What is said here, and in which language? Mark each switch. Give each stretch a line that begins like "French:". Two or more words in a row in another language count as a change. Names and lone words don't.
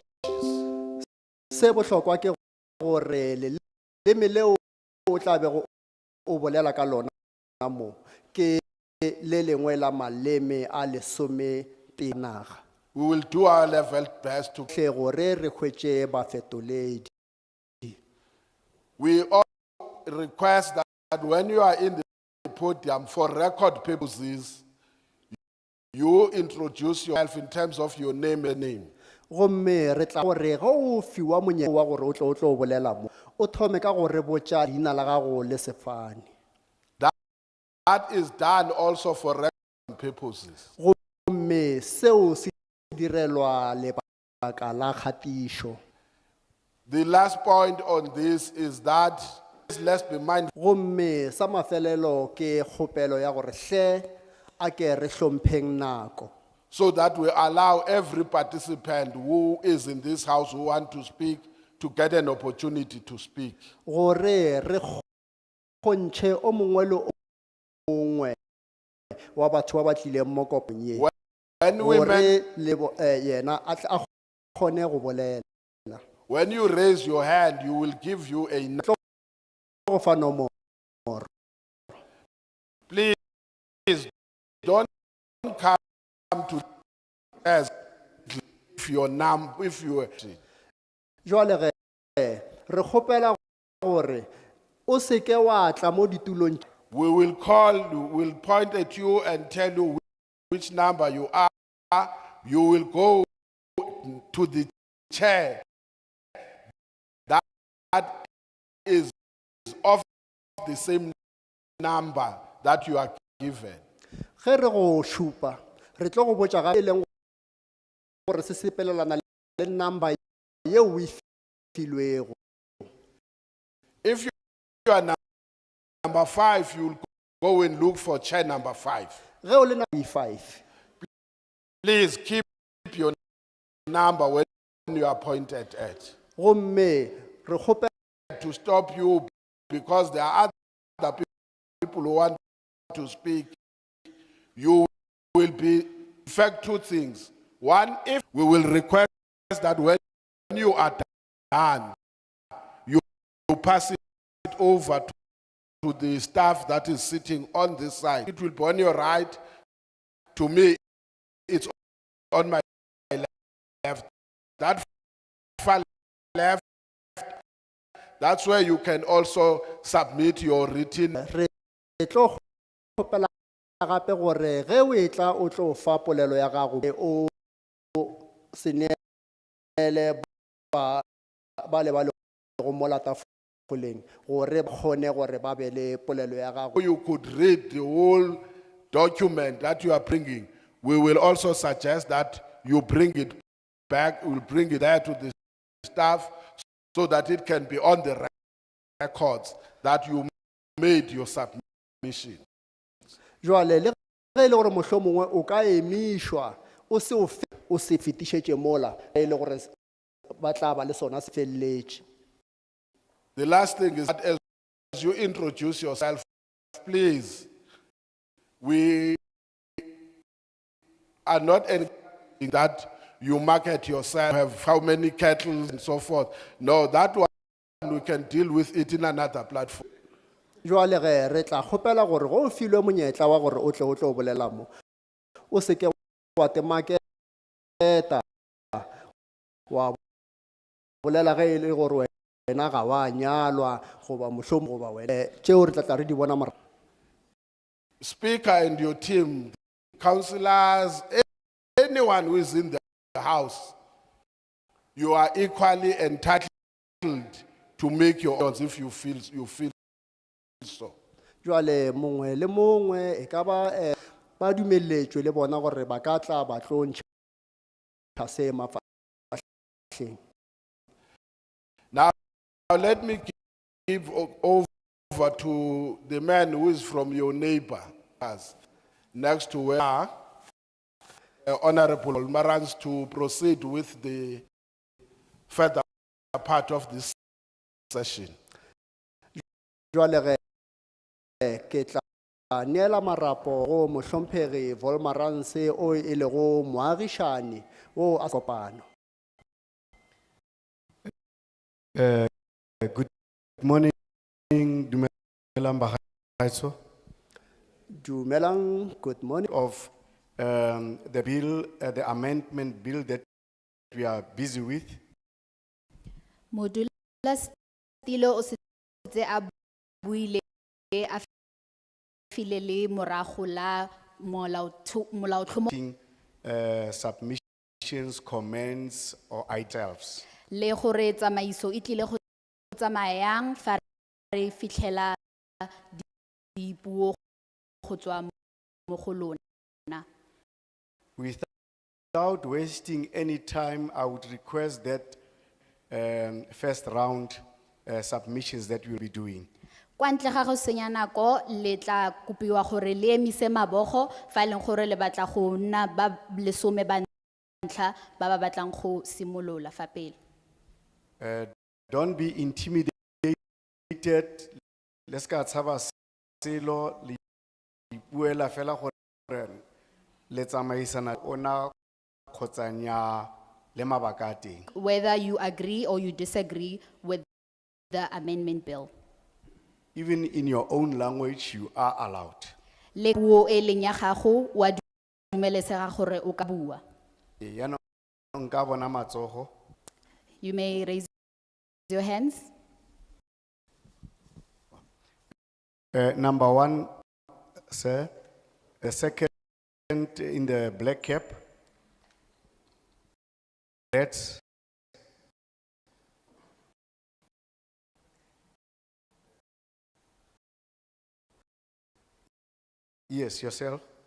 Northern Sotho: Se bohlokwa ke gore leleme leo o tla be o bolela ka lona mo ke le lengwe la maleme a lesome tenaga.
English: We will do our level best to.
Northern Sotho: Hle gore re hwetše bafetoledi.
English: We all request that when you are in the podium for record purposes, you introduce yourself in terms of your name and name.
Northern Sotho: Gomme re tla gore ge o fiwa monyetla wa gore o tlo bolela mo o thome ka gore botša leina la gago le sefane.
English: That is done also for record purposes.
Northern Sotho: Gomme seo se direlwa lebaka la kgatišo.
English: The last point on this is that let's be mindful
Northern Sotho: Gomme sa mafelelo ke kgopelo ya gore hle a ke re hlompheng nako.
English: so that we allow every participant who is in this house who want to speak to get an opportunity to speak.
Northern Sotho: Gore re kgontšhe o mongwe le o mongwe wa batho ba ba tlileng mo kopong ye
English: When we
Northern Sotho: gore yena a tle a kgone go bolela.
English: When you raise your hand, you will give you a
Northern Sotho: Go fa nomoro.
English: please don't come to ask if your if you are.
Northern Sotho: Jwale ge re kgopela gore o se ke wa tla mo ditulong.
English: We will call you, we'll point at you and tell you which number you are. You will go to the chair that is of the same number that you are given.
Northern Sotho: Ge re go šupa re tlo go botša ga e leng gore se sepelelana le number yeo o e filwego.
English: If you are number 5, you will go and look for chair number 5.
Northern Sotho: Ge o le number 5
English: Please keep your number when you are pointed at.
Northern Sotho: gomme re kgopela
English: To stop you because there are other people who want to speak. You will be, in fact, two things. One, if we will request that when you are done, you pass it over to the staff that is sitting on this side. It will be on your right. To me, it's on my left. That far left, that's where you can also submit your written.
Northern Sotho: re tlo kgopela gape gore ge o etla o tlo fa polelo ya gago o se neele ba le go mola tafoleng gore ba kgone gore ba be le polelo ya gago.
English: You could read the whole document that you are bringing. We will also suggest that you bring it back, we'll bring it there to the staff so that it can be on the records that you made your submission.
Northern Sotho: Jwale le ge e le gore mohlomongwe o ka emišwa o se fetišetše mola e le gore ba tla ba le sona se feleletše.
English: The last thing is that as you introduce yourself, please, we are not encouraging that you market yourself, have how many cattle and so forth. No, that one we can deal with it in another platform.
Northern Sotho: Jwale ge re tla kgopela gore go filwe monyetla wa gore o tlo bolela mo o se ke wa temaketa wa bolela ge e le gore wena ga wa nyalwa goba mohlomong goba wena tšeo re tla re di bona mara.
English: Speaker and your team, councillors, anyone who is in the house, you are equally entitled to make your own if you feel so.
Northern Sotho: Jwale mongwe le mongwe e ka ba dumeletšwe le bona gore ba ka tla ba tlo ntšha se mafahleng.
English: Now let me give over to the man who is from your neighbor next to where you are. Honorable Marans to proceed with the further part of this session.
Northern Sotho: Jwale re ke tla neela marapo go mohlomphegi Volmaranse o e lego moagišani o a kopano.
English: Good morning,
Tswana: dumelang bagaetsho. Dumelang,
English: good morning. Of the bill, the amendment bill that we are busy with.
Tswana: Modulasetulo o setse a buile a file le morago la molaotlhomo
English: Submissions, comments, or items.
Tswana: le gore tsamaiso e tlile go tsamaya yang fa re fitlhela dipuo go tswa mo go lona.
English: Without wasting any time, I would request that first round submissions that we will be doing.
Tswana: Kwa ntle ga go senya nako le tla kopiwa gore le emise mabogo fa e leng gore le batla go nna ba lesome ba ntlha ba ba batlang go simolola fa pele.
English: Don't be intimidated.
Tswana: Let's go tshaba selo le ipuela fela gore le tsamaisana ona kgotsa nnyaa le mabaka a teng.
English: Whether you agree or you disagree with the amendment bill. Even in your own language, you are allowed.
Tswana: Le puo e leng ya gago wa dumelesega gore o ka bua. Yaanong nka bona matsogo.
English: You may raise your hands. Number one, sir. The second in the black cap. That's yes, yourself.